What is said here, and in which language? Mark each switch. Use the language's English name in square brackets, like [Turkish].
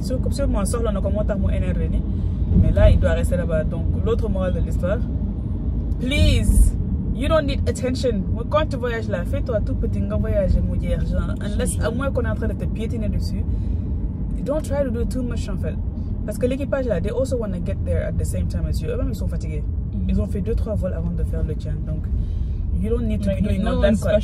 [French] Sûrement [Wolof] soxla na ko moo tax mu énervé ni. [French] Mais là, il doit rester là-bas. Donc l'autre morale de l'histoire, [English] please, you don't need attention. [French] Quand tu voyages là, fais-toi tout petit, [Wolof] nga voyager mu jeex [French] genre. [English] Unless, [French] à moins qu'on est en train de te piétiner dessus, [English] don't try to do too much [French] en fait. Parce que l'équipage là, [English] they also want to get there at the same time as you. [French] Eux-mêmes, ils sont fatigués. Ils ont fait 2-3 vols avant de faire le tien. Donc, [English] you don't need to be doing all that.